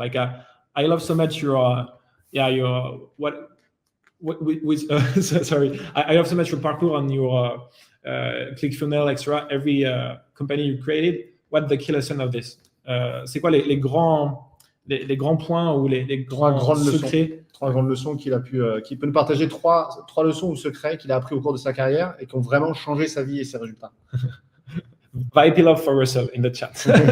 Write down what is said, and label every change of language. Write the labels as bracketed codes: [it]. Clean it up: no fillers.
[en] Like I love so much your sorry, I love so much your parkour on your ClickFunnels, etc. Every company you created. What the key lesson of this? [fr] C'est quoi les grands points ou les grands secrets? 3 grandes leçons qu'il peut nous partager, 3 leçons ou secrets qu'il a appris au cours de sa carrière et qui ont vraiment changé sa vie et ses résultats. [en] VIP Love for Russell in the chat.